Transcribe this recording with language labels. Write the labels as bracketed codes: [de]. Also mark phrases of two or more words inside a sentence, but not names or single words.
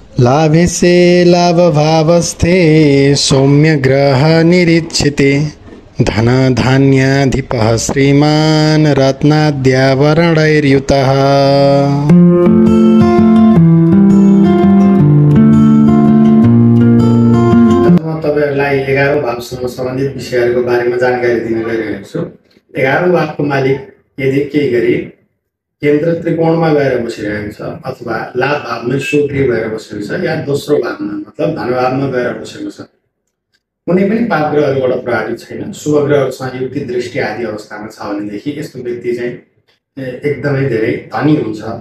[sa] लाभेसे लाभभावस्थे सौम्य ग्रह निरीक्षिते धनधान्याधिपः श्रीमान् रत्नाद्याभरणैर्युतः। [ne] तपाईहरुलाई 11औं भावसँग सम्बन्धित विषयहरूको बारेमा जानकारी दिन गइरहेको छु। 11औं भावको मालिक यदि केही गरी केन्द्र त्रिकोणमा गएर बसिरहेको छ अथवा लाभ भावमै सुक्रिय भएर बसेको छ या दोस्रो भावमा मतलब धन भावमा गएर बसेको छ, कुनै पनि पाप ग्रहहरूबाट प्रभावित छैन, शुभ ग्रहहरूसँग युक्ति दृष्टि आदि अवस्थामा छ भनेदेखि यस्तो व्यक्ति चाहिँ एकदमै धेरै धनी हुन्छ।